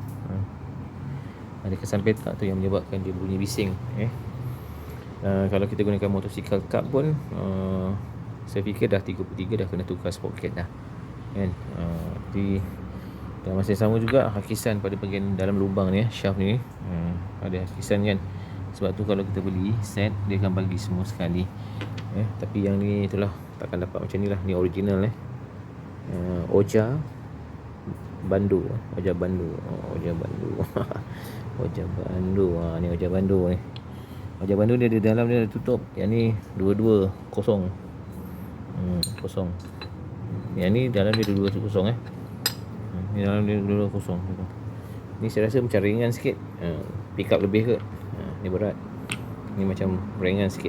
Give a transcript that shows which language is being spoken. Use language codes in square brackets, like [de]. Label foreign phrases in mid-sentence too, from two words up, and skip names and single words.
[ms] Ada kesan petak tu yang menyebabkan dia bunyi bising kalau kita gunakan motosikal cup pun saya fikir dah 33 dah kena tukar sprocket dah kan. Jadi dan masa yang sama juga hakisan pada bahagian dalam lubang ni shaft ni ada hakisan kan. Sebab tu kalau kita beli set dia akan bagi semua sekali tapi yang ni itulah takkan dapat macam ni lah. Ni original Oja Bandu Oja Bandu Oja Bandu ni Oja Bandu ni. Oja Bandu dia di dalam dia tutup. Yang ni 22 kosong kosong. Yang ni dalam dia 22 kosong ni dalam dia 22 kosong. Ni saya rasa macam ringan sikit. [en] Pick up [ms] lebih ke ni berat. Ni macam ringan sikit.